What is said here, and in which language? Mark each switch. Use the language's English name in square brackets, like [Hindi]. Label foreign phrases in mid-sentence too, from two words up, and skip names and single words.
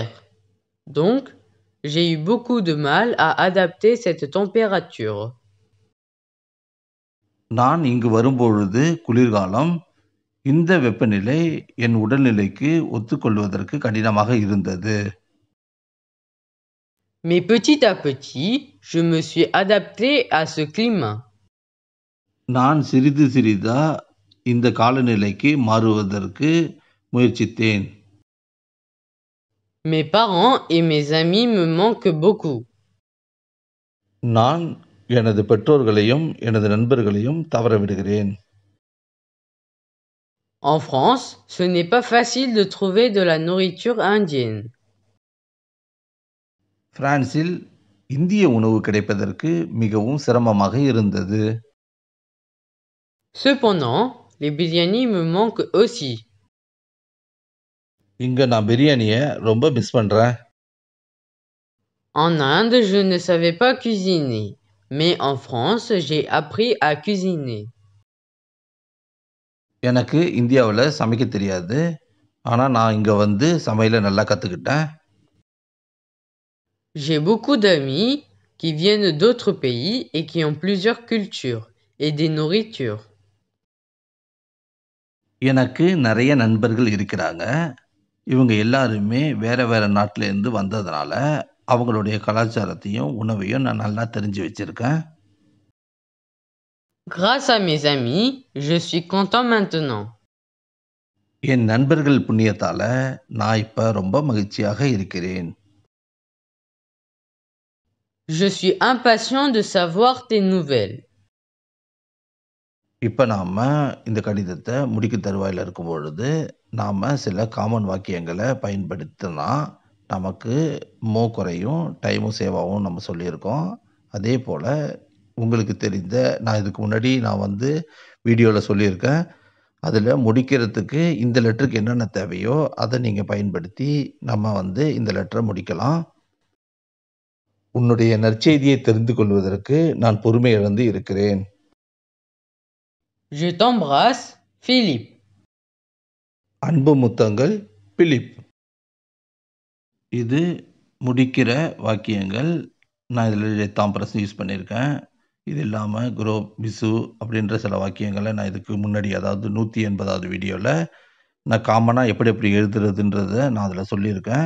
[French] Donc, j'ai eu beaucoup de mal à adapter cette température. [Tamil] நான் இங்கு வரும்பொழுது குளிர்காலம். இந்த வெப்பநிலை என் உடல்நிலைக்கு ஒத்துக்கொள்வதற்கு கடினமாக இருந்தது. [French] Mais petit à petit, je me suis adapté à ce climat. [Tamil] நான் சிறிது சிறிதா இந்த காலநிலைக்கு மாறுவதற்கு முயற்சித்தேன். [French] Mes parents et mes amis me manquent beaucoup. [Tamil] நான் எனது பெற்றோர்களையும் எனது நண்பர்களையும் தவறவிடுகிறேன். [French] En France, ce n'est pas facile de trouver de la nourriture indienne. [Tamil] பிரான்சில் இந்திய உணவு கிடைப்பதற்கு மிகவும் சிரமமாக இருந்தது. [French] Cependant, les biryani me manquent aussi. [Tamil] இங்க நான் பிரியாணியை ரொம்ப மிஸ் பண்றேன். [French] En Inde, je ne savais pas cuisiner, mais en France, j'ai appris à cuisiner. [Tamil] எனக்கு இந்தியாவில் சமைக்க தெரியாது. ஆனால் நான் இங்கே வந்து சமையலை நல்லா கற்றுக்கிட்டேன். [French] J'ai beaucoup d'amis qui viennent d'autres pays et qui ont plusieurs cultures et des nourritures. [Tamil] எனக்கு நிறைய நண்பர்கள் இருக்கிறாங்க. இவங்க எல்லாருமே வேற வேற நாட்டிலேருந்து வந்ததுனால அவங்களுடைய கலாச்சாரத்தையும் உணவையும் நான் நல்லா தெரிஞ்சு வச்சிருக்கேன். [French] Grâce à mes amis, je suis content maintenant. [Tamil] என் நண்பர்கள் புண்ணியத்தால நான் இப்போ ரொம்ப மகிழ்ச்சியாக இருக்கிறேன். [French] Je suis impatient de savoir tes nouvelles. [Tamil] இப்போ நாம் இந்த கடிதத்தை முடிக்க தருவாயில் இருக்கும் பொழுது நாம் சில காமன் வாக்கியங்களை பயன்படுத்தினா நமக்கு குறையும், [English] time save [Tamil] நம்ம சொல்லியிருக்கோம். அதே போல் உங்களுக்கு தெரிந்த நான் இதுக்கு முன்னாடி நான் வந்து வீடியோவில் சொல்லியிருக்கேன். அதில் முடிக்கிறதுக்கு இந்த லெட்டருக்கு என்னென்ன தேவையோ அதை நீங்கள் பயன்படுத்தி நம்ம வந்து இந்த லெட்டரை முடிக்கலாம். உன்னுடைய நற்செய்தியை தெரிந்து கொள்வதற்கு நான் பொறுமை இழந்து இருக்கிறேன். [French] Je t'embrasse, Philippe. [Tamil] அன்பு முத்தங்கள், பிலிப். இது முடிக்கிற வாக்கியங்கள். நான் இதில் தாம்பரஸ் யூஸ் பண்ணியிருக்கேன். இது இல்லாமல் [French] gros bisous [Tamil] அப்படின்ற சில வாக்கியங்களை நான் இதுக்கு முன்னாடி, அதாவது 180வது வீடியோவில் நான் காமனாக எப்படி எப்படி எழுதுறதுன்றதை நான் அதில் சொல்லியிருக்கேன்.